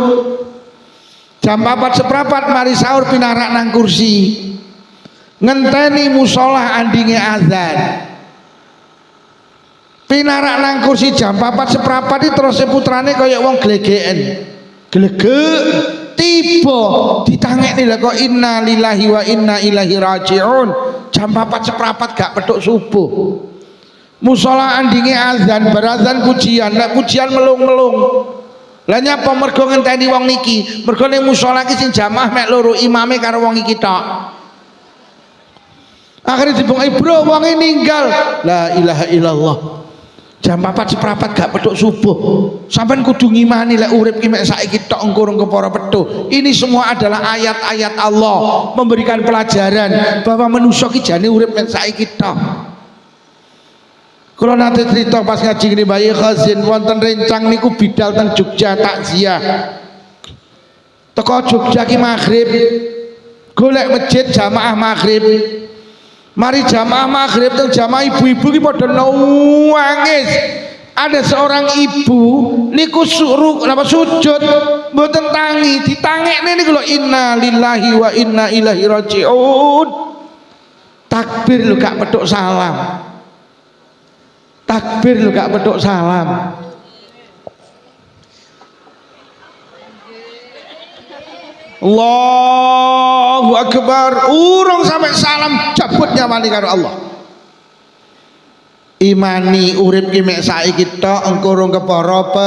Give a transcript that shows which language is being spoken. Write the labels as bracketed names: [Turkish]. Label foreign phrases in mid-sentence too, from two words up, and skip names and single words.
[Javanese] Jam 4 seprapat mari sahur pinarak nang kursi. Ngenteni musola andinge azan. Pinarak nang kursi jam 4 seprapat iki terus putrane kaya wong glegeken. Glegek tiba ditangekne lha kok [Arabic] إنا لله وإنا إليه راجعون. [Javanese] Jam 4 seprapat gak petuk subuh. Musola andinge azan, berazan pujian, nek pujian melung-melung. Lah nyapa mergo ngenteni wong niki? Mergo ning musola iki sing jamaah mek loro, imame karo wong iki tok. Akhirnya dibungai bro wonge ninggal. [Arabic] لا إله إلا الله. [Javanese] Jam 4 seprapat gak petuk subuh. Sampeyan kudu ngimani lek urip ki mek saiki tok engko ora para petuk. [Indonesian] Ini semua adalah ayat-ayat Allah memberikan pelajaran bahwa manusia [Javanese] ki jane urip mek saiki tok. Kula nate cerita pas ngaji ngene Bayi Khazin wonten rencang niku bidal teng Jogja takziah. Teko Jogja ki maghrib golek masjid jamaah maghrib. Mari jamaah maghrib teng jamaah ibu-ibu ki padha nangis. [Indonesian] Ada seorang ibu [Javanese] niku suruh napa sujud mboten tangi, ditangekne niku lho [Arabic] إنا لله وإنا إليه راجعون. [Javanese] Takbir lho gak petuk salam. Takbir lho gak petuk salam. [Arabic] الله أكبر. [Javanese] Urung sampai salam cabut nyawani karo Allah. Imani urip ki mek saiki tok engko urung kepara apa.